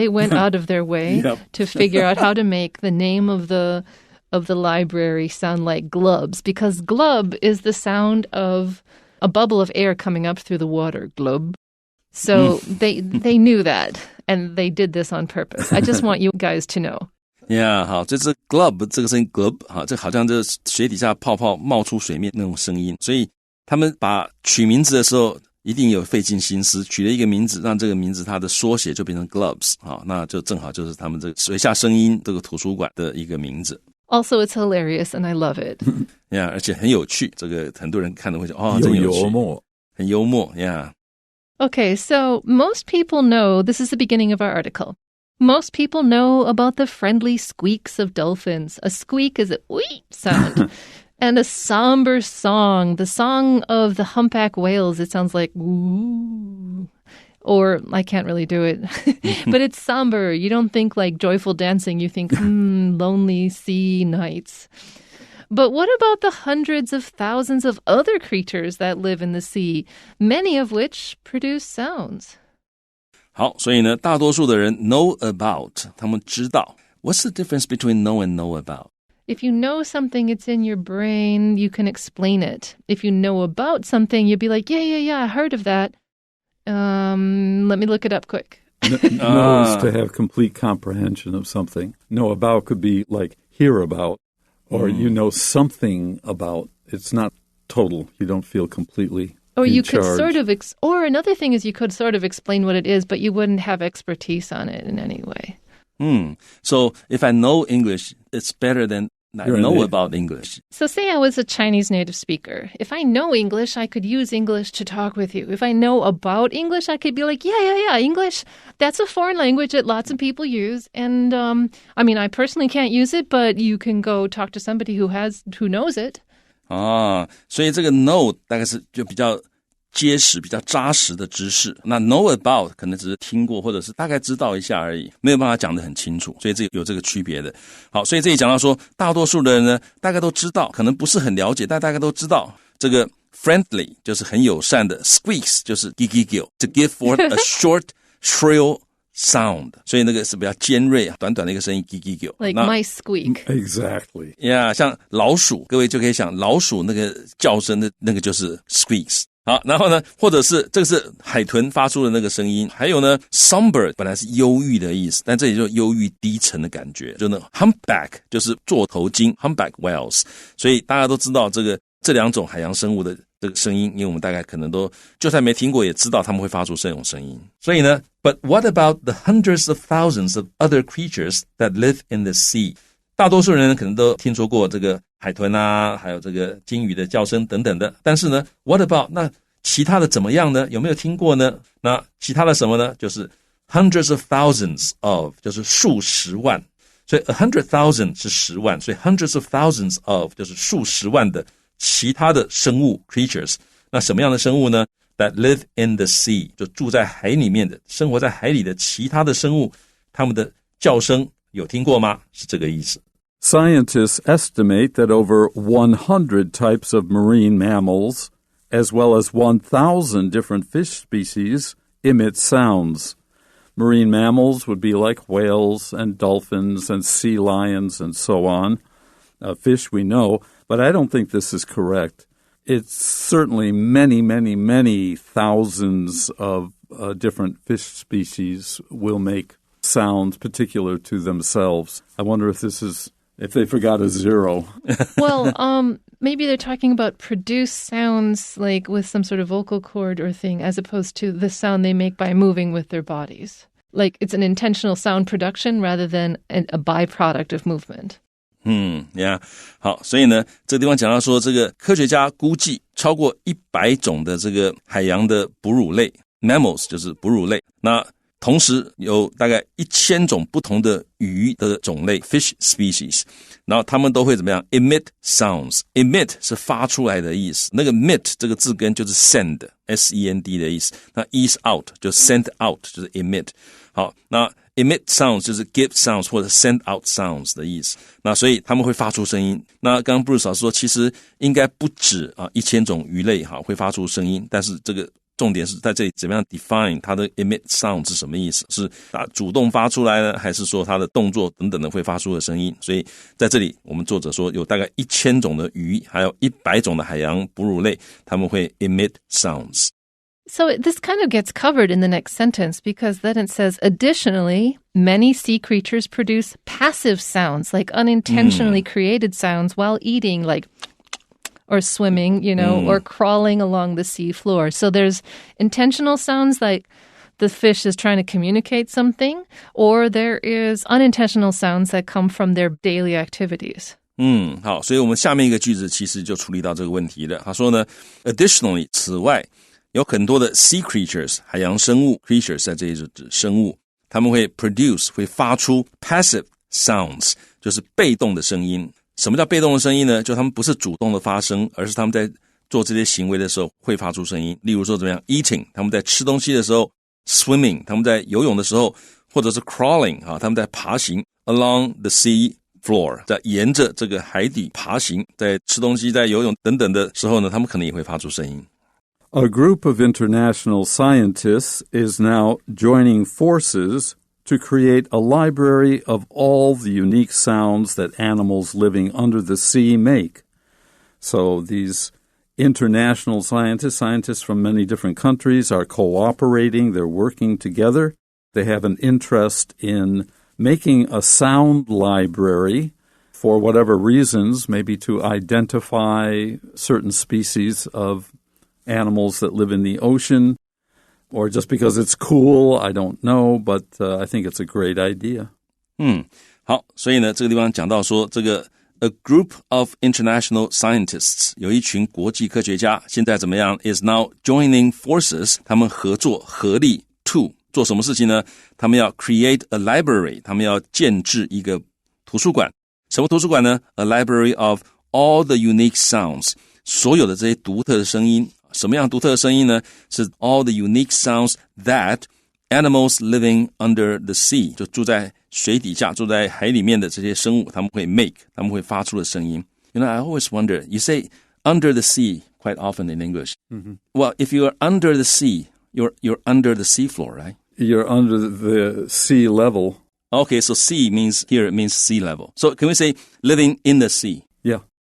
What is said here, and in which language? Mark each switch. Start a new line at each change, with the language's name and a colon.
English: They went out of their way to figure out how to make the name of the library sound like glubs, because glub is the sound of a bubble of air coming up through the water. Glub. So they knew that, and they did this on purpose. I just want you guys to know.
Chinese: Yeah, 好，这是 glub 这个声音 glub 好，这好像就是水底下泡泡冒出水面那种声音，所以他们把取名字的时候一定有费尽心思，取了一个名字，让这个名字它的缩写就变成 GLUBS 好，那就正好就是他们这个水下声音这个图书馆的一个名字。
English: Also, it's hilarious, and I love it.
Chinese: Yeah, 而且很有趣，这个很多人看了会说哦，真有趣，很幽默 Yeah.
English: Okay, so most people know, this is the beginning of our article. Most people know about the friendly squeaks of dolphins. A squeak is a wee sound. And a somber song, the song of the humpback whales. It sounds like woo. Or I can't really do it. But it's somber. You don't think like joyful dancing. You think lonely sea nights. But what about the hundreds of thousands of other creatures that live in the sea, many of which produce sounds?
Chinese: 好，所以呢，大多数的人 know about， 他们知道。
English: What's the difference between know and know about? If you know something, it's in your brain, you can explain it. If you know about something, you'd be like, yeah, I heard of that. Let me look it up quick. Know is to have complete comprehension of something. Know about could be like hear about, or you know something about. It's not total. You don't feel completely Or you charge. could sort of, or another thing is you could sort of explain what it is, but you wouldn't have expertise on it in any way. So if I know English, it's better than I know about English. So say I was a Chinese native speaker. If I know English, I could use English to talk with you. If I know about English, I could be like, yeah, English, that's a foreign language that lots of people use. And I mean, I personally can't use it, but you can go talk to somebody who knows it.
Chinese: 所以这个 know 大概是就比较结实比较扎实的知识，那 know about 可能只是听过或者是大概知道一下而已，没有办法讲得很清楚，所以有这个区别的。好，所以这里讲到说大多数的人呢大概都知道，可能不是很了解，但大概都知道这个 friendly 就是很友善的， squeaks 就是
English: giggle to give forth a short shrill sound，
Chinese: 所以那个是比较尖锐短短的一个声音 giggle
English: like mice squeak. Exactly.
Chinese: Yeah， 像老鼠，各位就可以想老鼠那个叫声的那个就是 squeaks。好，然后呢，或者是这个是海豚发出的那个声音，还有呢 somber 本来是忧郁的意思，但这里就忧郁低沉的感觉，就那 humpback 就是座头鲸 humpback whales， 所以大家都知道这两种海洋生物的这个声音，因为我们大概可能都就算没听过也知道他们会发出这种声音。所以呢
English: But what about the hundreds of thousands of other creatures that live in the sea？
Chinese: 大多数人可能都听说过这个海豚啊，还有这个鲸鱼的叫声等等的，但是呢
English: What about
Chinese: 那其他的怎么样呢？有没有听过呢？那其他的什么呢？就是 hundreds of thousands of 就是数十万，所以 100,000 是10万，所以 hundreds of thousands of 就是数十万的其他的生物 creatures。那什么样的生物呢？
English: That live in the sea
Chinese: 就住在海里面的，生活在海里的其他的生物，他们的叫声有听过吗？是这个意思。
English: Scientists estimate that over 100 types of marine mammals, as well as 1,000 different fish species, emit sounds. Marine mammals would be like whales and dolphins and sea lions and so on. Fish we know, but I don't think this is correct. It's certainly many, many, many thousands of different fish species will make sounds particular to themselves. I wonder if they forgot a zero. Well, maybe they're talking about produce sounds like with some sort of vocal cord or thing, as opposed to the sound they make by moving with their bodies. Like it's an intentional sound production rather than a byproduct of movement. Yeah.
Chinese: 好，所以呢，这个地方讲到说，这个科学家估计超过100种的这个海洋的哺乳类 mammals 就是哺乳类，那同时有大概1000种不同的鱼的种类 fish species， 然后他们都会怎么样 emit sounds。 emit 是发出来的意思，那个 emit 这个字根就是 send S-E-N-D 的意思，那 ease out 就 send out 就是 emit。好，那 emit sounds 就是 give sounds 或者 send out sounds 的意思，那所以他们会发出声音。那刚刚Bruce老师说其实应该不止1000种鱼类会发出声音，但是这个重点是在这里怎么样 define 它的 emit sound 是什么意思，是主动发出来呢，还是说它的动作等等的会发出的声音。所以在这里我们作者说有大概1000种的鱼，还有100种的海洋哺乳类，他们会 emit sounds。So
English: this kind of gets covered in the next sentence, because then it says, additionally, many sea creatures produce passive sounds, like unintentionally created sounds while eating, like or swimming, or crawling along the sea floor. So there's intentional sounds like the fish is trying to communicate something, or there is unintentional sounds that come from their daily activities.
Chinese: 好，所以我们下面一个句子其实就处理到这个问题了。他说呢 additionally 此外有很多的 sea creatures 海洋生物 creatures 在这里是指生物，他们会 produce 会发出 passive sounds 就是被动的声音。什么叫被动的声音呢？就他们不是主动的发声，而是他们在做这些行为的时候会发出声音。例如说怎么样 eating 他们在吃东西的时候， swimming 他们在游泳的时候，或者是 crawling 他们在爬行
English: along the sea floor
Chinese: 在沿着这个海底爬行，在吃东西在游泳等等的时候呢，他们可能也会发出声音。
English: A group of international scientists is now joining forces to create a library of all the unique sounds that animals living under the sea make. So these international scientists from many different countries are cooperating, they're working together. They have an interest in making a sound library for whatever reasons, maybe to identify certain species of animals that live in the ocean, or just because it's cool, I don't know, but I think it's a great idea.
Chinese: 好，所以呢，这个地方讲到说，这个
English: a group of international scientists
Chinese: 有一群国际科学家，现在怎么样
English: is now joining forces
Chinese: 他们合作合力 to 做什么事情呢？他们要
English: create a library
Chinese: 他们要建制一个图书馆。什么图书馆呢？
English: A library of all the unique sounds
Chinese: 所有的这些独特的声音什么样独特的声音呢？是
English: all the unique sounds that animals living under the sea
Chinese: 就住在水底下住在海里面的这些生物他们会 make 他们会发出的声音。
English: You know, I always wonder, you say under the sea quite often in English. Well, if you're under the sea, you're under the seafloor, right? You're under the sea level. Okay, so sea means here it means sea level. So can we say living in the sea? Yeah.